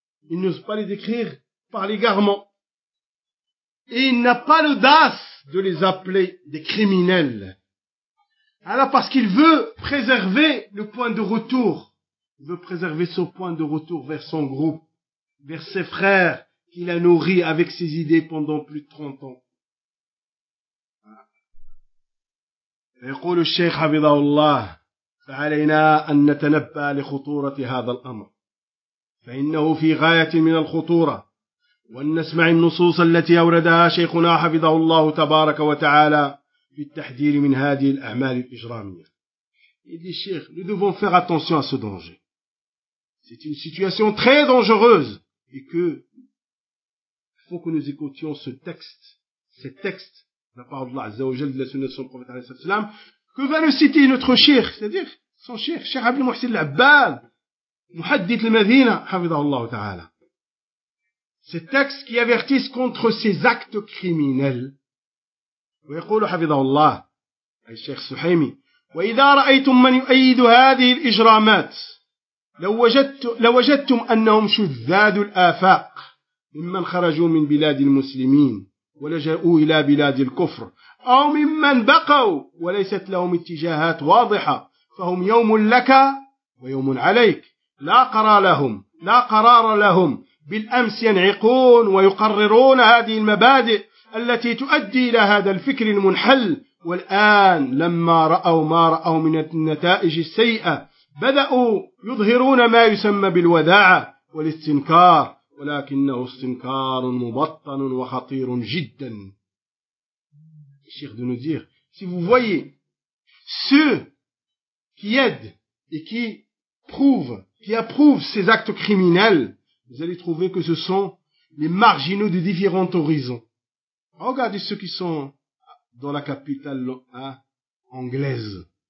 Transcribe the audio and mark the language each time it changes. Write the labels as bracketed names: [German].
[French] Il n'ose pas les décrire par l'égarement. Et il n'a pas l'audace de les appeler des criminels. Alors parce qu'il veut préserver le point de retour. Il veut préserver son point de retour vers son groupe, vers ses frères qu'il a nourris avec ses idées pendant plus de 30 ans. [Arabic] يقول الشيخ حفظه الله فعلينا أن نتنبأ لخطورة هذا الأمر فإنه في غاية من الخطورة وأن نسمع النصوص التي أوردها شيخنا حفظه الله تبارك وتعالى في التحذير من هذه الأعمال الإجرامية. يقول الشيخ [French] nous devons faire attention à ce danger. C'est une situation très dangereuse et que faut que nous écoutions ce texte, ces textes de la parole d'Allah Azza wa Jal, de la sunna de son prophète alayhi salam, que va nous citer notre cheikh, c'est-à-dire son cheikh, Cheikh Abdel Mohsin Al-Abbad, Muhaddith Al-Madina, hafidhahullah ta'ala. Ces textes qui avertissent contre ces actes criminels. [Arabic] Wa yaqulu hafidhahullah, al-Cheikh Suhaimi, wa idha ra'aytum man yu'ayyidu hadhihi al-ijramat, لوجدتم أنهم شذاذ الآفاق ممن خرجوا من بلاد المسلمين ولجأوا إلى بلاد الكفر أو ممن بقوا وليست لهم اتجاهات واضحة فهم يوم لك ويوم عليك لا قرار لهم بالأمس ينعقون ويقررون هذه المبادئ التي تؤدي إلى هذا الفكر المنحل والآن لما رأوا ما رأوا من النتائج السيئة بدأوا يظهرون ما يسمى بالوداعة والاستنكار ولكنه استنكار مبطن وخطير جدا. [French] الشيخ de nous dire, si vous voyez ceux qui aident et qui prouvent, qui approuvent ces actes criminels, vous allez trouver que ce sont les marginaux de différents horizons. Regardez ceux qui sont dans la capitale anglaise.